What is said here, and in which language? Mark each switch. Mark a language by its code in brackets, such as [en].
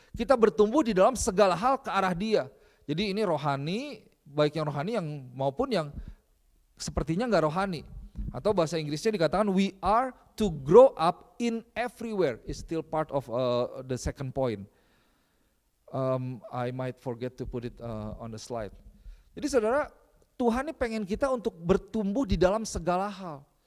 [id] Kita bertumbuh di dalam segala hal ke arah Dia. Jadi ini rohani, baik yang rohani yang maupun yang sepertinya enggak rohani. Atau bahasa Inggrisnya dikatakan [en] we are to grow up in everywhere. Is still part of the second point. I might forget to put it on the slide. [id] Jadi saudara, Tuhan ini pengen kita untuk bertumbuh di dalam segala hal.